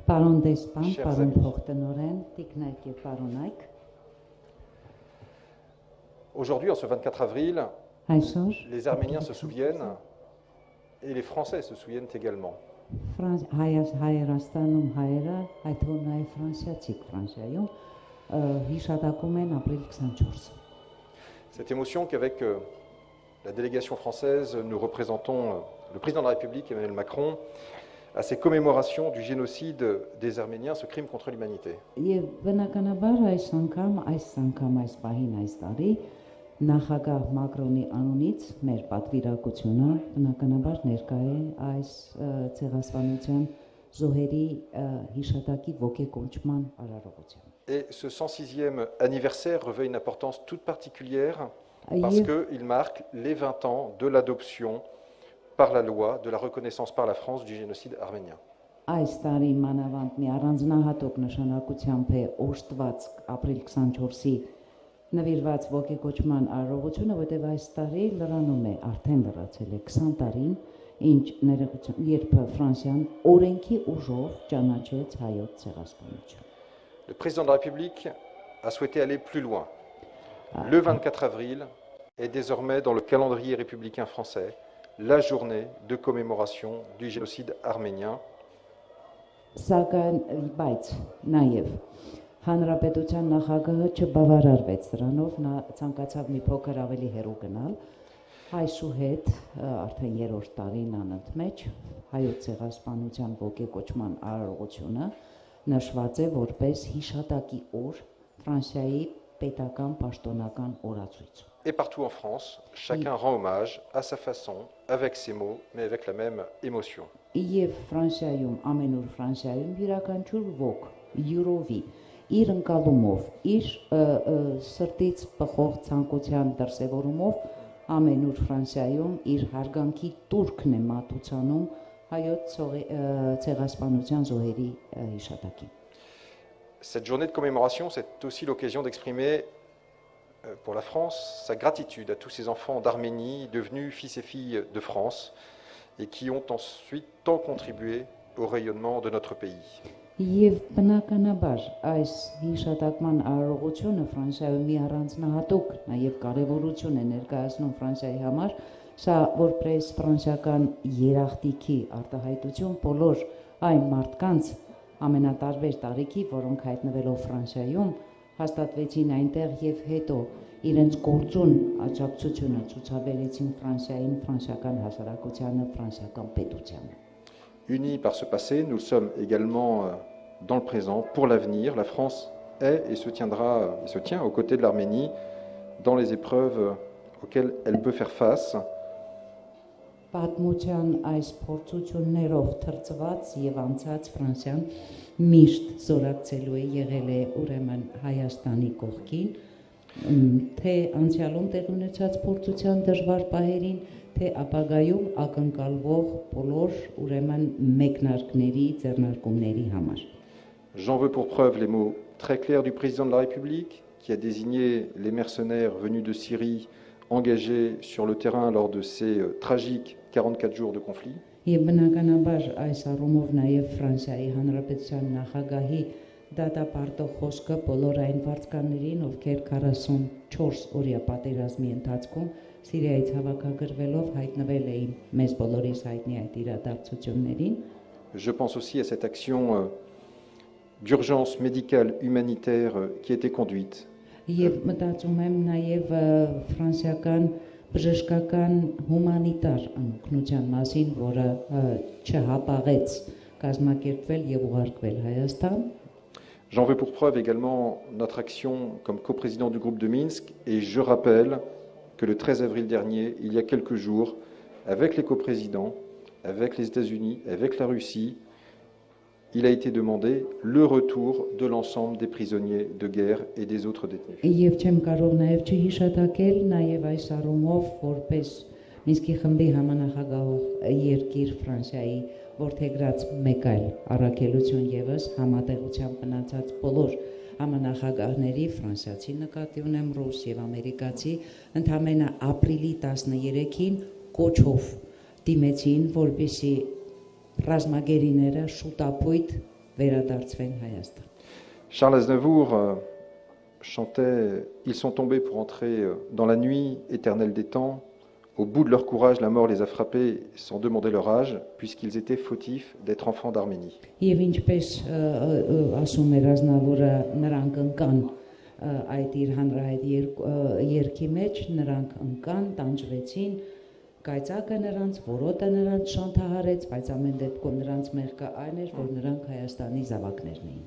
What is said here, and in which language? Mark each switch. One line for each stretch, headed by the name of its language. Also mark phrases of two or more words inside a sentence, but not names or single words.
Armenian: Պարոն դեսպան,
French: Chers
Armenian: պարոն
French: amis.
Armenian: փոխտնօրեն, տիկնայք եւ պարոնայք,
French: Aujourd'hui, en ce 24 avril,
Armenian: այսօր
French: les Arméniens se souviennent et les Français se souviennent également.
Armenian: Հայաստանում հայերը, այդ թվում նաեւ ֆրանսիացիք Ֆրանսիայում հիշատակում են ապրիլ 24-ը։
French: Cette émotion qu'avec la délégation française, nous représentons le président de la République, Emmanuel Macron, à ces commémorations du génocide des Arméniens, ce crime contre l'humanité.
Armenian: Եվ բնականաբար այս պահին այս տարի նախագահ Մակրոնի անունից մեր պատվիրակությունը բնականաբար ներկա է այս ցեղասպանության զոհերի հիշատակի ոգեկոչման արարողությամբ։
French: Et ce 106e anniversaire revêt une importance toute particulière parce qu'il marque les 20 ans de l'adoption par la loi de la reconnaissance par la France du génocide arménien.
Armenian: Այս տարի մանավանդ մի առանձնահատուկ նշանակությամբ է օժտված ապրիլ 24-ի նվիրված ոգեկոչման արարողությունը, որտեղ այս տարի լրանում է, արդեն լրացել է 20 տարին, երբ Ֆրանսիան օրենքի ուժով ճանաչեց հայոց ցեղասպանությունը։
French: Le président de la République a souhaité aller plus loin. Le 24 avril est désormais dans le calendrier républicain français la journée de commémoration du génocide arménien.
Armenian: Սակայն բայց նաև հանրապետության նախագահը չբավարարվեց դրանով, նա ցանկացավ մի փոքր ավելի հեռու գնալ։ Այսուհետ արդեն երրորդ տարին անընդմեջ հայոց ցեղասպանության ոգեկոչման արարողությունը նշված է որպես հիշատակի օր Ֆրանսիայի պետական պաշտոնական օրացույց։
French: Et partout en France, chacun rend hommage à sa façon, avec ses mots, mais avec la même émotion.
Armenian: Եվ Ֆրանսիայում, ամենուր Ֆրանսիայում յուրաքանչյուր ոք յուրովի իր ընկալումով, իր սրտից բխող ցանկության դրսևորումով ամենուր Ֆրանսիայում իր հարգանքի տուրքն է մատուցանում հայոց ցեղասպանության զոհերի հիշատակին։
French: Cette journée de commémoration, c'est aussi l'occasion d'exprimer pour la France sa gratitude à tous ces enfants d'Arménie devenus fils et filles de France et qui ont ensuite tant contribué au rayonnement de notre pays.
Armenian: Եվ բնականաբար այս հիշատակման արարողությունը Ֆրանսիայում մի առանձնահատուկ նաև կարևորություն է ներկայացնում Ֆրանսիայի համար, սա որպես ֆրանսիական երախտիկի արտահայտություն բոլոր այն մարդկանց ամենատարբեր տարիքի, որոնք հայտնվելով Ֆրանսիայում հաստատվեցին այնտեղ եւ հետո իրենց գործուն աջակցությունը ցուցաբերեցին Ֆրանսիային, ֆրանսիական հասարակությանը, ֆրանսիական պետությանը։
French: Unis par ce passé, nous sommes également dans le présent. Pour l'avenir, la France est et se tient aux côtés de l'Arménie dans les épreuves auxquelles elle peut faire face.
Armenian: Պատմության այս փորձություններով թրծված եւ անցած Ֆրանսիան միշտ զորակցելու է եղել է ուրեմն Հայաստանի կողքին, թե անցյալում տեղ ունեցած փորձության դժվար պահերին, թե ապագայում ակնկալվող բոլոր ուրեմն մեկնարկների, ձեռնարկումների համար։
French: J'en veux pour preuve les mots très clairs du président de la République qui a désigné les mercenaires venus de Syrie engagés sur le terrain lors de ces tragiques 44 jours de conflit.
Armenian: Եվ բնականաբար այս առումով նաև Ֆրանսիայի Հանրապետության նախագահի դատապարտող խոսքը բոլոր այն վարձկաններին, ովքեր 44 օրյա պատերազմի ընթացքում Սիրիայից հավաքագրվելով հայտնվել էին մեզ բոլորիս հայտնի այդ իրադարձություններին։
French: Je pense aussi à cette action d'urgence médicale humanitaire qui a été conduite.
Armenian: Եվ մտածում եմ նաև ֆրանսիական բժշկական հումանիտար օգնության մասին, որը չհապաղեց կազմակերպվել եւ ուղարկվել Հայաստան։
French: J'en veux pour preuve également notre action comme coprésident du groupe de Minsk et je rappelle que le 13 avril dernier, il y a quelques jours, avec les coprésidents, avec les États-Unis, avec la Russie, il a été demandé le retour de l'ensemble des prisonniers de guerre et des autres détenus.
Armenian: Եվ չեմ կարող նաև չհիշատակել նաև այս առումով որպես Մինսկի խմբի համանախագահող երկիր Ֆրանսիայի որդեգրած մեկ այլ առաքելություն եւս համատեղությամբ մնացած բոլոր համանախագահների ֆրանսիացի նկատի ունեմ ռուս եւ ամերիկացի ընդամենը ապրիլի 13-ին կոչով դիմեցին որպեսի ռազմագերիները շուտապույտ վերադարձվեն Հայաստան։
French: Charles Aznavour chantait « Ils sont tombés pour entrer dans la nuit éternelle des temps. Au bout de leur courage, la mort les a frappés sans demander leur âge, puisqu'ils étaient fautifs d'être enfants d'Arménie. »
Armenian: Եվ ինչպես ասում էր Ազնավուրը, նրանք ընկան այդ իր հանրահայտ երգի մեջ, նրանք ընկան, տանջվեցին, կայծակը նրանց, որոտը նրանց շանթահարեց, բայց ամեն դեպքում նրանց մեղքը այն էր, որ նրանք Հայաստանի զավակներն էին։